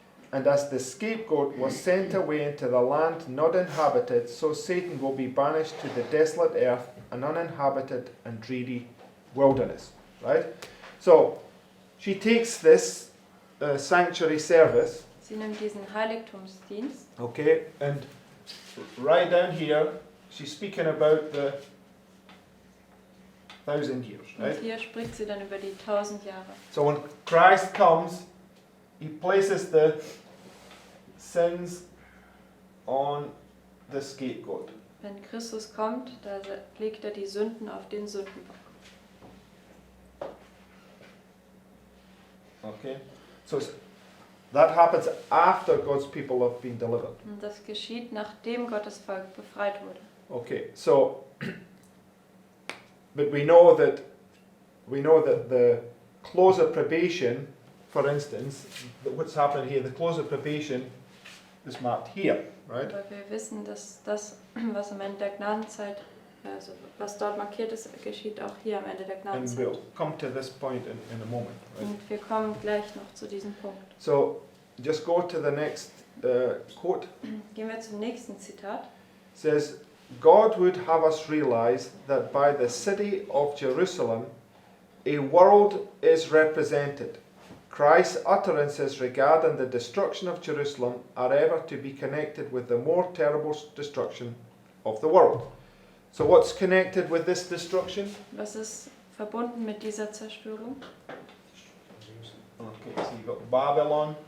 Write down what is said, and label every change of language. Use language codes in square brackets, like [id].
[en] And as the scapegoat was sent away into the land not inhabited, so Satan will be banished to the desolate earth, an uninhabited and dreary wilderness." Right? So, she takes this sanctuary service, [de] Sie nimmt diesen Heiligtumsdienst [en] okay, and right down here, she's speaking about the 1,000 years, right? [de] und hier spricht sie dann über die 1000 Jahre. [en] So when Christ comes, he places the sins on the scapegoat. [de] Wenn Christus kommt, da legt er die Sünden auf den Sündenbock. [en] Okay? So that happens after God's people have been delivered. [de] Und das geschieht, nachdem Gottes Volk befreit wurde. [en] Okay, so but we know that the close of probation, for instance, that what's happening here, the close of probation is marked here, right? [de] Aber wir wissen, dass das, was am Ende der Gnadenzeit, also was dort markiert ist, geschieht auch hier am Ende der [en] And [de] Gnadenzeit. [en] we'll come to this point in a moment, right? [de] Und wir kommen gleich noch zu diesem Punkt. [en] So just go to the next quote. [de] Gehen wir zum nächsten Zitat. [en] It says, "God would have us realize that by the city of Jerusalem, a world is represented. Christ's utterances regarding the destruction of Jerusalem are ever to be connected with the more terrible destruction of the world." So what's connected with this destruction? [de] Was ist verbunden mit dieser Zerstörung? [en] Okay, so you've got Babylon